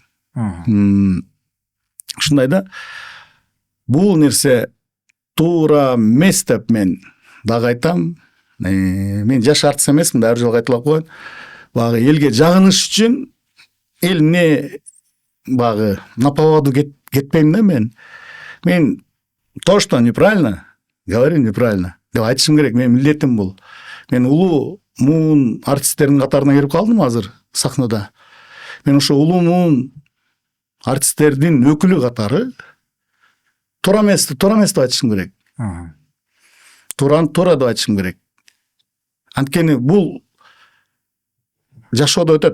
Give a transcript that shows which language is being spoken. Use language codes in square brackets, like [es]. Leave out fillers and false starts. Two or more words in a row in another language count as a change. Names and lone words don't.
[ky] Ушундай да. Бул нерсе туура эмес деп мен дагы айтам. Мен жаш артист эмесмин, ар жолу айтылып коет. Багы элге жагыныш үчүн эл эмне багы [ru] на поводу [ky] кетпейм да мен. Мен [ru] то, что неправильно, говорю неправильно [ky] деп айтышым керек. Мен милдетим бул. Мен улуу муун артисттердин катарына кирип калдым азыр сахнада. Мен ошо улуу муун артисттердин өкүлү катары туура эмес деп айтышым керек. Туураны туура деп айтышым керек. Анткени бул жашоодо өтөт.